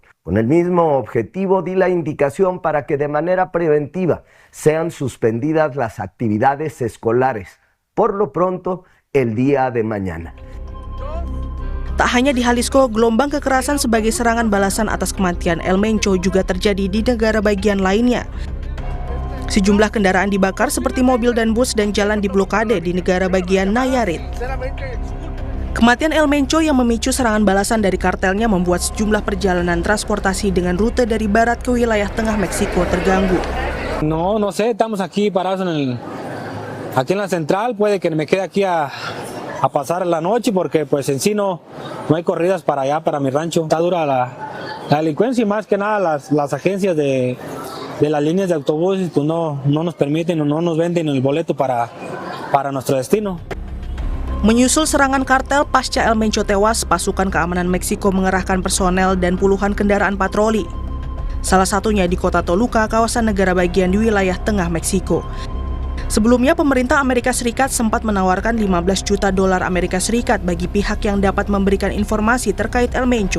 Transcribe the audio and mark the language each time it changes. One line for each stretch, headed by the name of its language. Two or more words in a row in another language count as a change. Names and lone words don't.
Spanish: Con el mismo objetivo di la indicación para que de manera preventiva sean suspendidas las actividades escolares, por lo pronto el día de mañana.
Indonesian: Tak hanya di Jalisco, gelombang kekerasan sebagai serangan balasan atas kematian El Mencho juga terjadi di negara bagian lainnya. Sejumlah kendaraan dibakar seperti mobil dan bus dan jalan diblokade di negara bagian Nayarit. Kematian El Mencho yang memicu serangan balasan dari kartelnya membuat sejumlah perjalanan transportasi dengan rute dari barat ke wilayah tengah Meksiko terganggu.
Spanish: No sé, estamos aquí parados aquí en la central, puede que me quede aquí a pasar la noche porque pues en sí no hay corridas para allá, para mi rancho. Está dura la delincuencia y más que nada las agencias de las líneas de autobuses pues no nos permiten o no nos venden el boleto para nuestro destino.
Indonesian: Menyusul serangan kartel pasca El Mencho tewas, pasukan keamanan Meksiko mengerahkan personel dan puluhan kendaraan patroli. Salah satunya di kota Toluca, kawasan negara bagian di wilayah tengah Meksiko. Sebelumnya, pemerintah Amerika Serikat sempat menawarkan $15 juta Amerika Serikat bagi pihak yang dapat memberikan informasi terkait El Mencho.